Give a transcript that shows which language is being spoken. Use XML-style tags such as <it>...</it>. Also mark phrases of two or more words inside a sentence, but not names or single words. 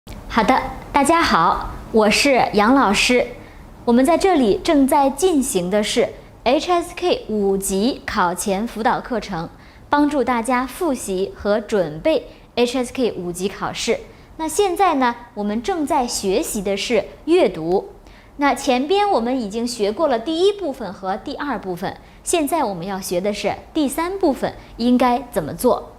<zh>好的，大家好，我是杨老師。我們在這裡正在進行的是 HSK 5 級考前輔導課程，幫助大家複習和準備 HSK 5級考試。那現在呢，我們正在學習的是閱讀。那前邊我們已經學過了第一部分和第二部分，現在我們要學的是第三部分應該怎麼做。</zh>